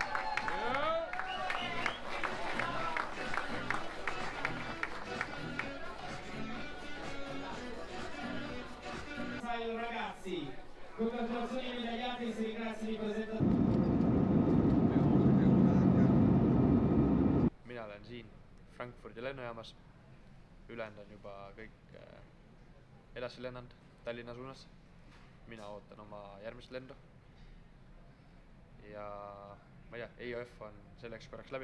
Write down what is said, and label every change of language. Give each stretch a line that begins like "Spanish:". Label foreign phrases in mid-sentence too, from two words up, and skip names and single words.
Italian: Ragazzi, congratulazioni ai medagliati, si ringrazia di presentazione.
Estonian: Mina olen siin Frankfurdi lennujaamas. Ülejäänud on juba kõik edasi lennanud Tallinna suunas. Mina ootan oma järgmist lendu. Ja ma ei tea, EOF on selleks korraks läbi.